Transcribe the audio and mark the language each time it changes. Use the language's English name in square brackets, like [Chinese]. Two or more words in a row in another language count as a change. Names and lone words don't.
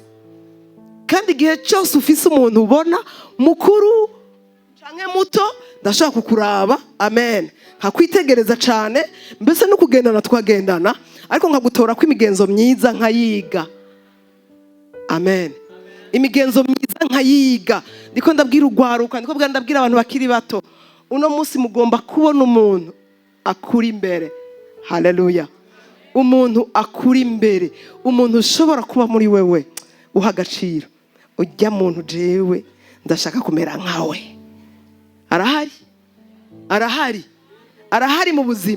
[Rundi] Kandi igihe cyose ufise umuntu ubona mukuru canke muto, ndashaka kukuraba, amen, nkakwitegereza cyane, mbese no kugendana twagendana, ariko nkagutora ko imigenzo myiza nkayiga, amen. Imigenzo myiza nkayiga. Ndiko ndabwira urwaruka, ndiko ndabwira abantu bakiri bato, uno munsi mugomba kubona umuntu akuri imbere, haleluya. Umuntu akuri imbere, umuntu ushobora kuba muri wewe uha agaciro. Ujya muntu jewe ndashaka kumera nkawe. Arahari, arahari, arahari mu buzima.